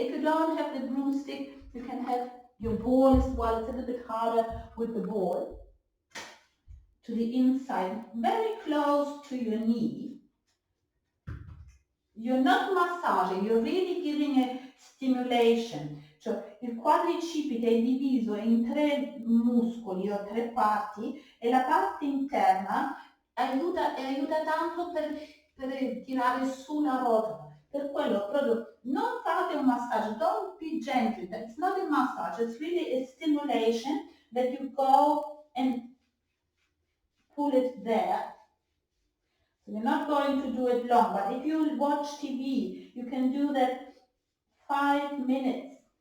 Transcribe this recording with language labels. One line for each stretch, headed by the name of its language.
English: If you don't have the broomstick, you can have your ball as well. It's a little bit harder with the ball. To the inside, very close to your knee. You're not massaging, you're really giving a stimulation.
Italian: Cioè il quadricipite è diviso in 3 muscoli o 3 parti e la parte interna aiuta tanto per tirare su la rotola. Per quello proprio non fate un massaggio,
English: don't be gentle, it's not a massage, it's really a stimulation that you go and pull it there. So you're not going to do it long, but if you watch TV, you can do that 5 minutes.